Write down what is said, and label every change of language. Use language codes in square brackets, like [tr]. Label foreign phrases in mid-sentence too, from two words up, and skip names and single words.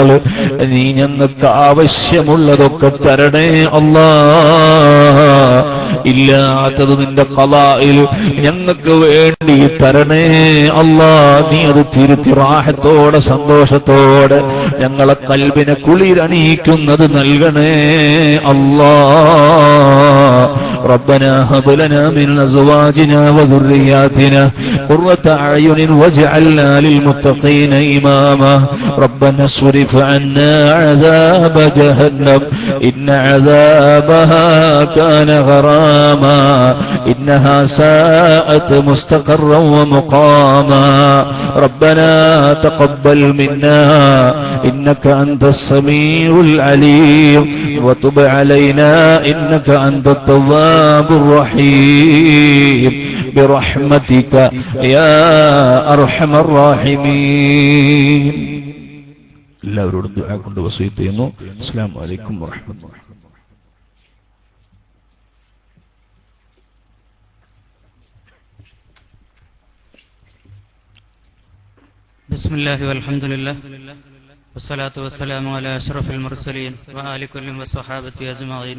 [ml] നീ ഞങ്ങൾക്ക് ആവശ്യമുള്ളതൊക്കെ തരണേ അല്ലാ. ഇല്ലാത്തത് നിന്റെ ഖളായിൽ ഞങ്ങൾക്ക് വേണ്ടി തരണേ അല്ലാ. നീ അത് തിരുത്തി റാഹത്തോടെ സന്തോഷത്തോടെ ഞങ്ങളെ കൽബിനെ കുളിരണിയിക്കുന്നത് നൽകണേ അല്ലാ. [ar] ربنا هب لنا من أزواجنا وذرياتنا قرة أعين واجعلنا للمتقين إماما. ربنا اصرف عنا عذاب جهنم إن عذابها كان غراما إنها ساءت مستقرا ومقاما. ربنا تقبل منا إنك أنت السميع العليم وتب علينا إنك أنت التواب الرحيم برحمتك يا أرحم الراحمين. [ml] എല്ലാവരോടും ദുആ കൊണ്ട് വസിയത്ത് ചെയ്യുന്നു. [ar] السلام عليكم ورحمة الله. بسم الله والحمد لله والصلاة والسلام على أشرف المرسلين وآل كل وصحابة أجمعين.